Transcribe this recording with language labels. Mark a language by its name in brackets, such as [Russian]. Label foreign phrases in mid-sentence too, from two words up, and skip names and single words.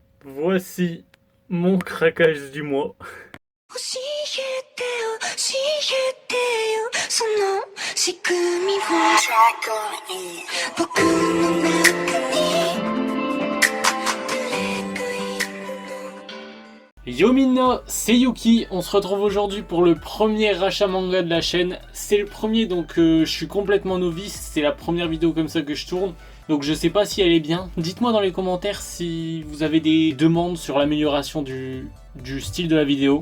[French] Voici mon craquage du mois. [Japanese] 教えてよ教えてよその仕組みを僕の中に [French] Yo Minna, c'est Yuki, on se retrouve aujourd'hui pour le premier rachat manga de la chaîne. C'est le premier donc je suis complètement novice, c'est la première vidéo comme ça que je tourne. Donc je sais pas si elle est bien. Dites-moi dans les commentaires si vous avez des demandes sur l'amélioration du style de la vidéo.